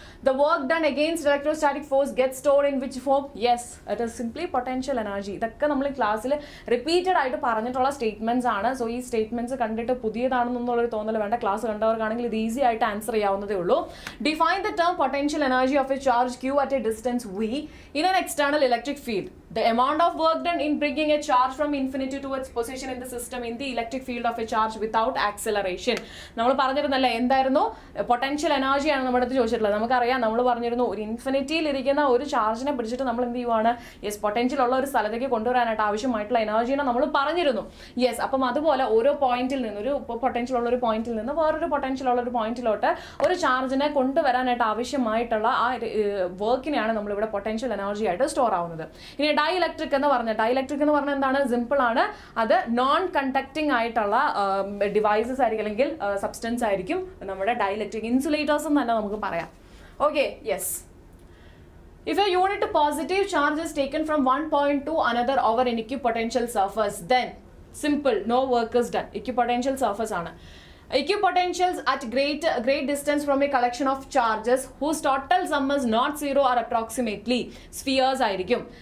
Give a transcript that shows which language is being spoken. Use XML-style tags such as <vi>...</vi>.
<en>The work done against electrostatic force gets stored in which form? Yes, it is simply potential energy.</en> <ml>ഇതൊക്കെ നമ്മൾ ക്ലാസ്സിൽ repeated ആയിട്ട് പറഞ്ഞിട്ടുള്ള statements ആണ്. So ഈ സ്റ്റേറ്റ്മെന്റ്സ് കണ്ടിട്ട് പുതിയതാണെന്നുള്ളൊരു തോന്നൽ വേണ്ട. ക്ലാസ് കണ്ടവർക്കാണെങ്കിൽ ഇത് ഈസി ആയിട്ട് ആൻസർ ചെയ്യാവുന്നതേ ഉള്ളൂ.</ml> <en>Define the term potential energy of a charge q at a distance v in an external electric field. The amount of work done in bringing a charge from infinity to its position in the system in the electric field of a charge without acceleration.</en> <ml>നമ്മൾ പറഞ്ഞിരുന്നല്ലേ, എന്തായിരുന്നു? Potential എനർജിയാണ് നമ്മുടെ അടുത്ത് ചോദിച്ചിട്ടുള്ളത്. നമുക്കറിയാം, നമ്മൾ പറഞ്ഞിരുന്നു ഒരു ഇൻഫിനിറ്റിയിൽ ഇരിക്കുന്ന ഒരു ചാർജിനെ പിടിച്ചിട്ട് നമ്മൾ എന്ത് ചെയ്യുവാണ്? യെസ്, പൊട്ടൻഷ്യൽ ഉള്ള ഒരു സ്ഥലത്തേക്ക് കൊണ്ടുവരാനായിട്ട് ആവശ്യമായിട്ടുള്ള എനർജിനെ നമ്മൾ പറഞ്ഞിരുന്നു. യെസ്, അപ്പം അതുപോലെ ഓരോ പോയിന്റിൽ നിന്ന്, ഒരു പൊട്ടൻഷ്യൽ ഉള്ള ഒരു പോയിന്റിൽ നിന്ന് വേറൊരു പൊട്ടൻഷ്യൽ ഉള്ള ഒരു പോയിന്റിലോട്ട് ഒരു ചാർജിനെ കൊണ്ടുവരാനായിട്ട് ആവശ്യമായിട്ടുള്ള ആ വർക്കിനെയാണ് നമ്മളിവിടെ പൊട്ടൻഷ്യൽ എനർജി ആയിട്ട് സ്റ്റോർ ആവുന്നത്. ഇനി ഡൈഇലക്ട്രിക് എന്ന് പറഞ്ഞാൽ എന്താണ്? സിമ്പിൾ ആണ്. അത് നോൺ കണ്ടക്ടിങ് ആയിട്ടുള്ള ഡിവൈസസ് ആയിരിക്കും, അല്ലെങ്കിൽ സബ്സ്റ്റൻസ് ആയിരിക്കും നമ്മുടെ ഡൈഇലക്ട്രിക്. ഇൻസുലേറ്റേഴ്സ് എന്ന് തന്നെ നമുക്ക് പറയാം.</ml> <en>Okay, yes. If a unit positive charge is taken from one point to another over an equipotential surface, then simple, no work is done. Equipotential surface ആണ്. Equipotentials at great distance from a collection of charges whose total sum is not 0 or approximately spheres ആയിരിക്കും.</en>